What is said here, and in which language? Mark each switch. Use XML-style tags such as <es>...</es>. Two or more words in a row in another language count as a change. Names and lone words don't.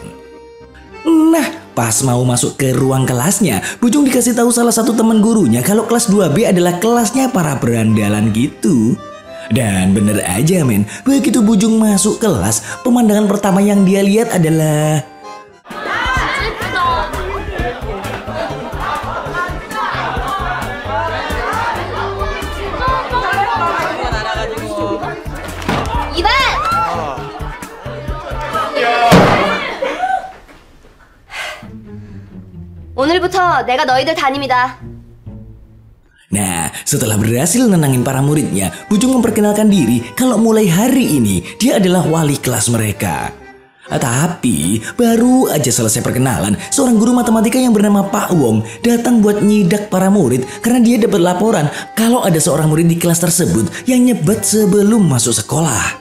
<id>Nah, pas mau masuk ke ruang kelasnya, Bujung dikasih tahu salah satu teman gurunya kalau kelas 2B adalah kelasnya para berandalan gitu. Dan bener aja men, begitu Bujung masuk kelas, pemandangan pertama yang dia lihat adalah</id> <ko>이반! 오늘부터 내가 너희들 담임이다.</ko> <id>Nah, setelah berhasil nenangin para muridnya, Bujung memperkenalkan diri kalau mulai hari ini dia adalah wali kelas mereka. Tapi baru aja selesai perkenalan, seorang guru matematika yang bernama Pak Wong datang buat nyidak para murid karena dia dapat laporan kalau ada seorang murid di kelas tersebut yang nyebat sebelum masuk sekolah.</id>